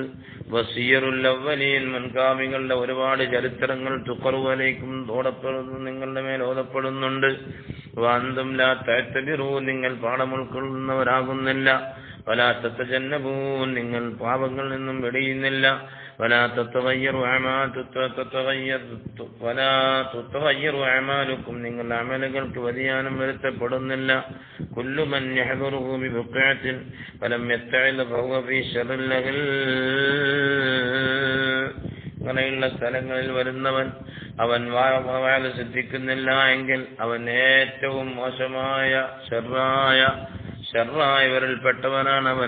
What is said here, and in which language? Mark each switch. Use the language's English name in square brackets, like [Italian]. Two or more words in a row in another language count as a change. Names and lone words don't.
[Arabic] وسير الأولين, [Malayalam] മുൻഗാമികളുടെ ഒരുപാട് ചരിത്രങ്ങൾ [Arabic] تقرأ عليكم, [Malayalam] ഓതപ്പെടുന്നു, നിങ്ങളുടെ മേൽ ഓതപ്പെടുന്നുണ്ട്. [Arabic] وأنتم لا تعتبرون, [Malayalam] നിങ്ങൾ പാഠം ഉൾക്കൊള്ളുന്നവരാകുന്നില്ല. [Arabic] ولا تتجنبون, [Malayalam] നിങ്ങൾ പാപങ്ങളിൽ നിന്നും വെടിയുന്നില്ല. [Arabic] ولا تتغير أعمالكم, [Malayalam] നിങ്ങളുടെ അമലുകൾക്ക് വ്യതിയാനം വരുത്തപ്പെടുന്നില്ല. [Arabic] كل من يحضره ببقعة فلم يتعظ فهو في شر الأهل, [Malayalam] അങ്ങനെയുള്ള സ്ഥലങ്ങളിൽ വരുന്നവൻ അവൻ വാഴ ശ്രദ്ധിക്കുന്നില്ല എങ്കിൽ അവൻ ഏറ്റവും മോശമായ ഷർറായവരിൽപ്പെട്ടവനാണ് അവൻ.